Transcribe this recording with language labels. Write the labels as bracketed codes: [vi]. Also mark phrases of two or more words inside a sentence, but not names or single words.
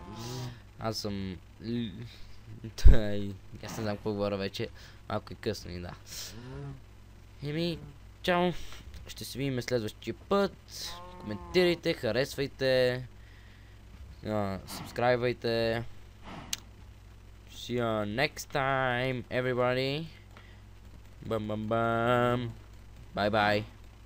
[bg] Аз съм... аз не знам какво говоря вече. Малко е късно и да. Чао. Ще се видим следващия път. Коментирайте, харесвайте. Subscribe-вайте. [en] See you next time, everybody. Bam bam bam. Bye bye.